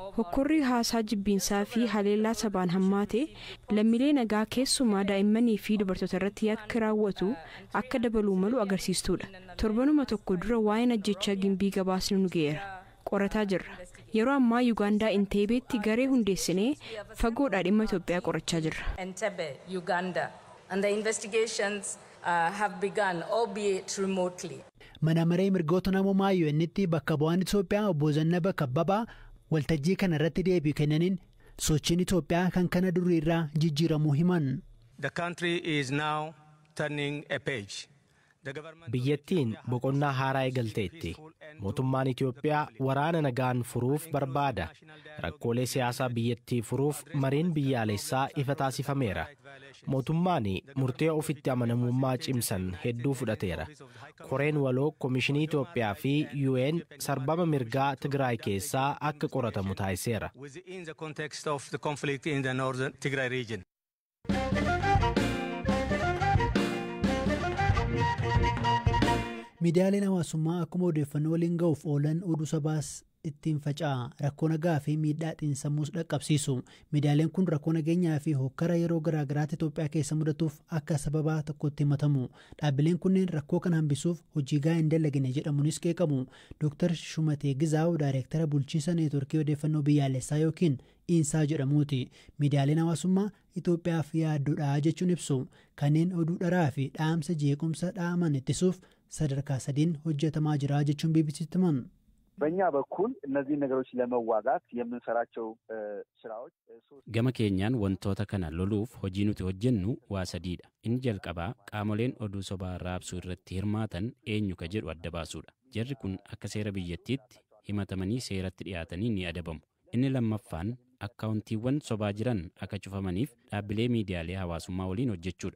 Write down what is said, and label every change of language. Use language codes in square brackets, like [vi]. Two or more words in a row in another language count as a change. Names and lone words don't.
[om] Hokkorri haasaa jibbiinsaa fi haleellaa sabaan hammaate lammiilee nagaa keessumaa daa'immanii fi dubartoota irratti akka raawwatu akka dabaluu malu agarsiistuudha. Torbanuma tokko dura waa'een ajjechaa gimbii gabaasni nu ga'eera. Qorataa jirra. Yeroo ammaa Ugaandaa Inteebeetti garee hundeessinee fagoodhaa dhimma Itoophiyaa qorachaa jirra. [en] Entebbe, Uganda, and the investigations have begun, albeit remotely. [om] Mana maree mirgoota namummaa UN'tti bakka bu'aan Itoophiyaa obbo Zannaba Kabbabaa waltajjii kana irratti deebii kennaniin sochiin Itoophiyaa kan kana durii irraa jijjiiramuu himan. [en] The country is now turning a page. [om] Biyyattiin boqonnaa haaraa eegalteetti. Mootummaan Itoophiyaa waraana nagaan furuuf barbaada. Rakkoolee siyaasaa biyyattii furuuf mariin biyyaalessaa ifa taasifameera. Mootummaan murtee ofitti amanamummaa cimsan hedduu fudhateera. Koreen waloo Koomishinii Itoophiyaa fi UN sarbama mirgaa Tigraay keessaa akka qoratamu taasiseera. [en] Within the context of the conflict in the northern Tigray region. [om] Miidiyaaleen hawaasummaa akkuma odeeffannoo waliin ga'uuf oolan oduu sabaas ittiin faca'a. Rakkoo nagaa fi miidhaa xiinsammuus dhaqqabsiisu. Miidiyaaleen kun rakkoo nageenyaa fi hokkara yeroo garaagaraatti Itoophiyaa keessa mudatuuf akka sababaa tokkotti himatamu. Dhaabbileen kunneen rakkoo kana hambisuuf hojii gahaa hin dalagine jedhamuunis qeeqamu. Dr. Shumatee Gizaawu Daayireektara bulchiinsa neetworkii odeeffannoo biyyaalessaa yookiin Insaa jedhamuuti. Miidiyaaleen hawaasummaa Itoophiyaaf yaaddoodha jechuun ibsu. Kanneen oduu dharaa fi dhaamsa jeequmsa dhaaman ittisuuf sadarkaa sadiin hojjetamaa jira jechuun BBC'tti himan. [am] በእኛ በኩል እነዚህ ነገሮች ለመዋጋት የምንሰራቸው ስራዎች [om] gama keenyaan wantoota kana loluuf hojii nuti hojjennu waa sadiidha. Inni jalqabaa qaamoleen oduu sobaa raabsuu irratti hirmaatan eenyu ka jedhu adda baasuudha. Jarri kun akka seera biyyattiitti himatamanii seeratti dhiyaatanii ni adabamu. Inni lammaffaan akkaawuntiiwwan sobaa jiran akka cufamaniif dhaabbilee miidiyaalee hawaasummaa waliin hojjechuudha.